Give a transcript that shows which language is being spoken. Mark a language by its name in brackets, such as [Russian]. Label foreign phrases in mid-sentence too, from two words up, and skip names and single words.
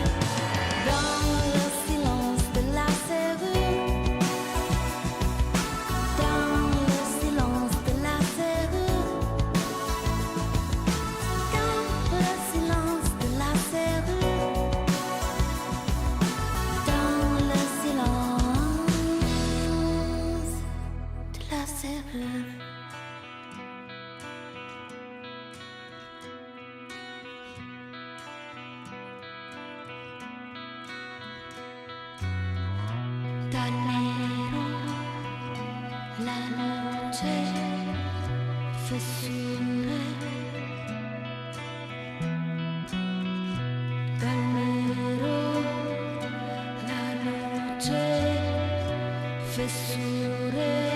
[French] Dans le silence de la serrure, dans le silence de la serrure, dans le silence de la serrure, dans le silence de la serrure. [Italian] Dal nero la luce fessure, dal nero la luce fessure.